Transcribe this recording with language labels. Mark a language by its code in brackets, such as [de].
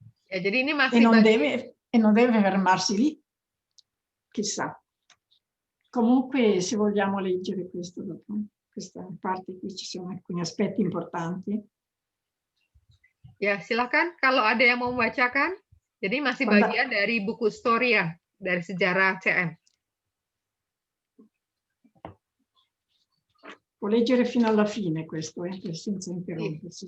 [id] Ya, jadi ini masih [it] E non deve fermarsi lì, chissà. Comunque, se vogliamo leggere questo dopo, questa parte qui ci sono alcuni aspetti importanti. [id] Ya, silakan kalau ada yang mau membacakan. Jadi masih bagian dari buku Storia, dari sejarah CM. [it] Può leggere fino alla fine questo, senza interrompersi.